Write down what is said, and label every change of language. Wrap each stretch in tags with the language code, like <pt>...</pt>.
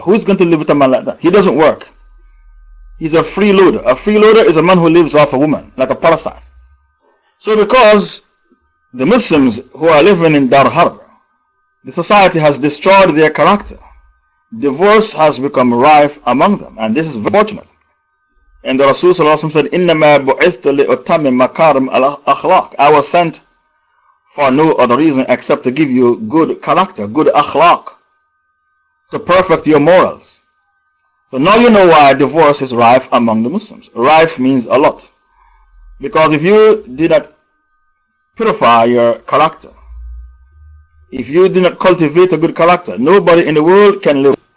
<en>Who's going to live with a man like that? He doesn't work. He's a freeloader. A freeloader is a man who lives off a woman, like a parasite. So because the Muslims who are living in Dar Harb, the society has destroyed their character, divorce has become rife among them, and this is very fortunate.</en> <ar>And the Rasul said, إِنَّمَا بُعِثْتُ لِأُتَمِّمَ مَكَارِمَ الْأَخْلَاقِ.</ar> <en>I was sent for no other reason except to give you good character, good akhlaq, to perfect your morals. So now you know why divorce is rife among the Muslims. Rife means a lot. Because if you did not purify your character, if you did not cultivate a good character, nobody in the world can live.</en>